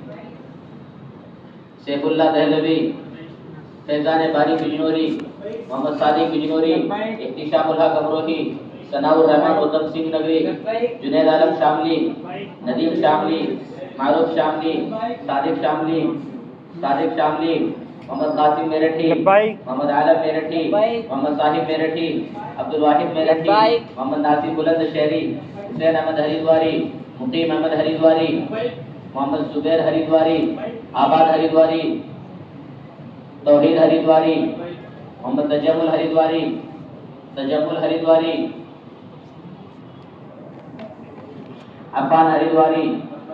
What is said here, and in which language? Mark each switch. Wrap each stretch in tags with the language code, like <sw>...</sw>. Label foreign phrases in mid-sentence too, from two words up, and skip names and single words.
<ur>سیف اللہ دہلوی، فیضان باری بجنوری، محمد صادق بجنوری، احتشام الحق امروہی، ثناء الرحمان ادم سنگھ نگری، جنید عالم شاملی، ندیم شاملی، معروف شاملی، صادق شاملی، صادق شاملی، محمد قاسم میرٹھی، محمد عالم میرٹھی، محمد صاحب میرٹھی، عبد الواحد میرٹھی، محمد ناصر بلند شہری، حسین احمد ہریدواری، مقیم احمد ہریدواری، محمد زبیر ہریدواری، آباد ہریدواری، توحید ہریدواری، محمد تجمل ہریدواری، تجمل ہریدواری، عفان ہریدواری،</ur>